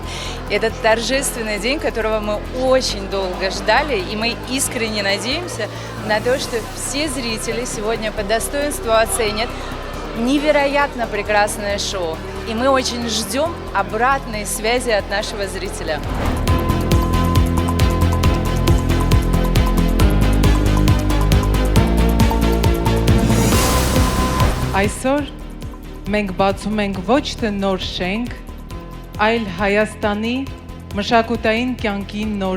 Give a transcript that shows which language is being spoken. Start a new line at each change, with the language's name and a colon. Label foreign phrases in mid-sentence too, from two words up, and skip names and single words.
Russian: Это торжественный день, которого мы очень долго ждали, и мы искренне надеемся на то, что все зрители сегодня по достоинству оценят невероятно прекрасное шоу. И мы очень ждем обратной связи от нашего зрителя.
Armenian: Այսօր մենք բացում ենք ոչ թե նոր շենք, այլ Հայաստանի մշակութային կյանքի նոր